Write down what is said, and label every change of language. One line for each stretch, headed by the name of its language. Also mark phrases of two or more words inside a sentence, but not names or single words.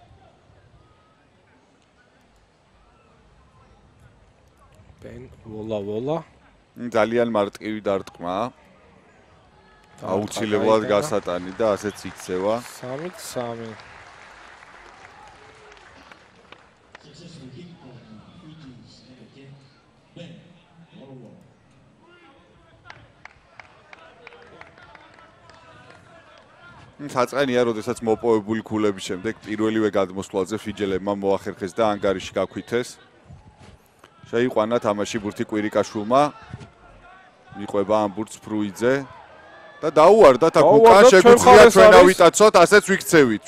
Georgian: ბენ ვოლა ძალიან მარტივი დარტყმაა. აუცილებლად გასატანი და ასეც იქცევა. 3-3.
English: Successful kick from Fiji's number 10, Ben Walawa.
Georgian: საწყენია, როდესაც მოპოვებული ქულების შემდეგ პირველივე გადმოსვლაზე ფიჯელებმა მოახერხეს და ანგარიში გაქვითეს. შეიყვანა თამაში ბურთი კვირიკაშვილმა. მიყვება ამ ბურთს ფრუიძე და დაუვარდათ აქ უკან შეგვიძლია ჩვენ ავიტაცოთ, ასეც ვიქცევით.